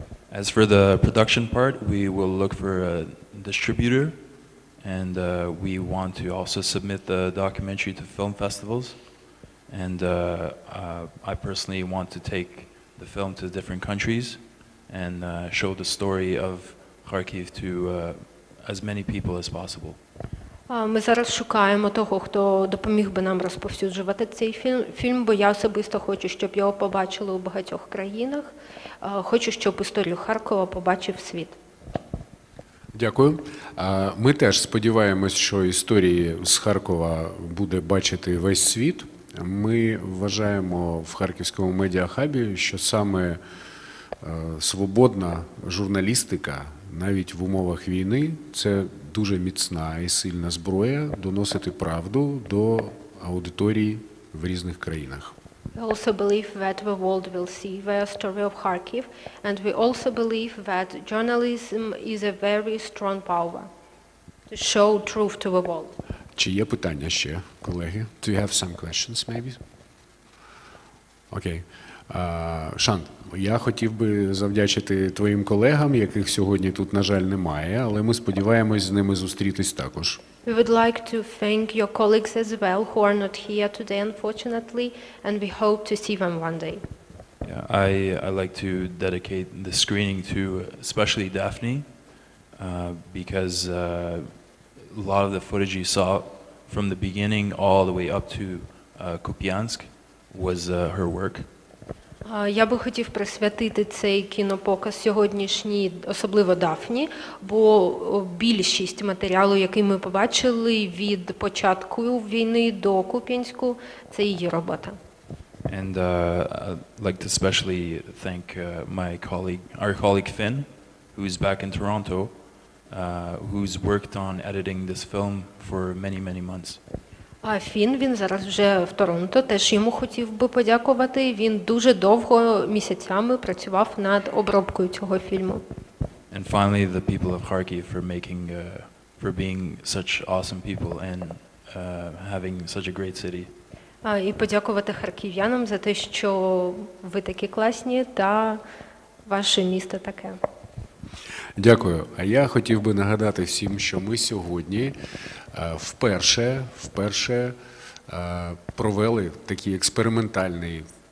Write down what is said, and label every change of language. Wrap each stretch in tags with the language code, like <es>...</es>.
<en>As for the production part, we will look for a distributor, and we want to also submit the documentary to film festivals. And I personally want to take the film to different countries and show the story of Kharkiv to as many people as possible.</en> <uk>Ми зараз шукаємо того, хто допоміг би нам розповсюджувати цей фільм, бо я особисто хочу, щоб його побачили у багатьох країнах. Хочу, щоб історію Харкова побачив світ. Дякую. Ми теж сподіваємось, що історії з Харкова буде бачити весь світ. Ми вважаємо в Харківському медіахабі, що саме свободна журналістика, навіть в умовах війни, це дуже міцна і сильна зброя доносити правду до аудиторії в різних країнах.</uk> <en>We also believe that the world will see the story of Kharkiv, and we also believe that journalism is a very strong power to show truth to the world.</en> <uk>Чи є питання ще, колеги?</uk> <en>Do you have some questions, maybe?</en> <uk>Окей. Шант, я хотів би завдячити твоїм колегам, яких сьогодні тут, на жаль, немає, але ми сподіваємось з ними зустрітись також.</uk> <en>We would like to thank your colleagues as well who are not here today, unfortunately, and we hope to see them one day. Yeah, I like to dedicate the screening to especially Daphne, because a lot of the footage you saw from the beginning all the way up to Kupiansk was her work.</en> <uk>Я би хотів присвятити цей кінопоказ сьогоднішній, особливо Дафні, бо більшість матеріалу, який ми побачили від початку війни до Куп'янську, це її робота.</uk> <en>And I'd like to especially thank our colleague Finn, who's back in Toronto, who's worked on editing this film for many months.</en> <uk>А Фін, він зараз вже в Торонто, теж йому хотів би подякувати. Він дуже довго, місяцями працював над обробкою цього фільму.</uk> <en>And finally, the people of Kharkiv for being such awesome people and having such a great city.</en> <uk>І подякувати харків'янам за те, що ви такі класні та ваше місто таке. Дякую. А я хотів би нагадати всім, що ми сьогодні вперше провели такий експериментальний</uk>